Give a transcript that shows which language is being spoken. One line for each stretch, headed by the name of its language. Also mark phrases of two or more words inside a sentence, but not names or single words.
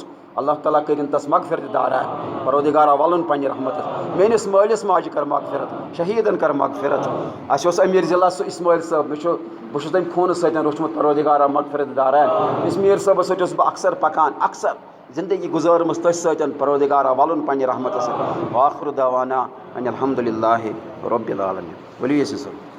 Kashmiri: اللہ تعالیٰ کٔرِنۍ تس مغفرت دارا، پروردگارا وَلُن پننہِ رحمتس. میٲنِس مٲلِس ماجہِ کر مغفرت، شہیٖدن کر مغفرت. اَسہِ اوس امیر ضلع سُہ اسماعیل صٲب، بہٕ چھُس تٔمۍ خوٗنہٕ سۭتۍ روٚچھمُت، پروردگارا مغفرت دارا. اسمیٖر صٲبس سۭتۍ اوسُس بہٕ اکثر پکان، اکثر زندگی گُزٲرمٕژ تٔتھۍ سۭتۍ، پروردگارا وَلُن پننہِ رحمتس سۭتۍ.
Arabic: وآخر دعوانا ان الحمدللہ رب العالمین.
Kashmiri: ؤلِو یاسین صٲب.